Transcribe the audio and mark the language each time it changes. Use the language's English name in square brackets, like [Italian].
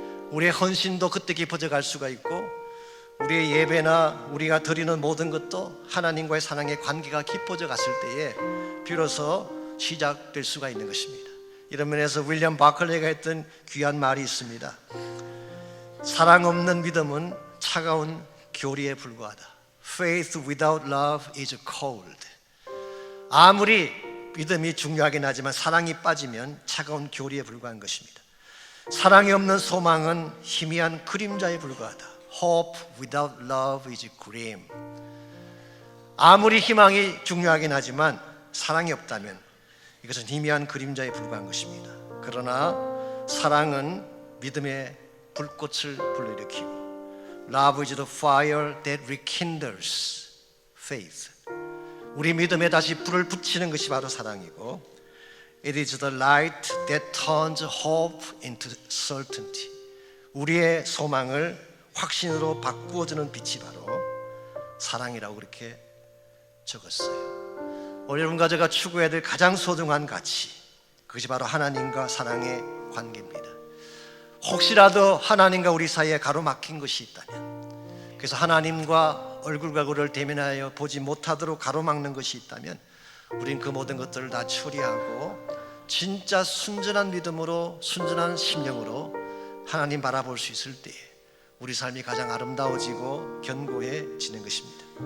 [Korean] 우리의 헌신도 그때 깊어져 갈 수가 있고 우리의 예배나 우리가 드리는 모든 것도 하나님과의 사랑의 관계가 깊어져 갔을 때에 비로소 시작될 수가 있는 것입니다. 이런 면에서 윌리엄 바클레가 했던 귀한 말이 있습니다. 사랑 없는 믿음은 차가운 교리에 불과하다. [English] Faith without love is cold. [Korean] 아무리 믿음이 중요하긴 하지만 사랑이 빠지면 차가운 교리에 불과한 것입니다. 사랑이 없는 소망은 희미한 그림자에 불과하다. [English] Hope without love is grim. [Korean] 아무리 희망이 중요하긴 하지만 사랑이 없다면 이것은 희미한 그림자에 불과한 것입니다. 그러나 사랑은 믿음의 불꽃을 불러일으키고 [English] Love is the fire that rekindles faith. [Korean] 우리 믿음에 다시 불을 붙이는 것이 바로 사랑이고 [English] It is the light that turns hope into certainty. [Korean] 우리의 소망을 확신으로 바꾸어주는 빛이 바로 사랑이라고 그렇게 적었어요. 오늘 여러분과 제가 추구해야 될 가장 소중한 가치, 그것이 바로 하나님과 사랑의 관계입니다. 혹시라도 하나님과 우리 사이에 가로막힌 것이 있다면, 그래서 하나님과 얼굴과 얼굴을 대면하여 보지 못하도록 가로막는 것이 있다면 우린 그 모든 것들을 다 처리하고 진짜 순전한 믿음으로, 순전한 심령으로 하나님 바라볼 수 있을 때에 우리 삶이 가장 아름다워지고 견고해지는 것입니다.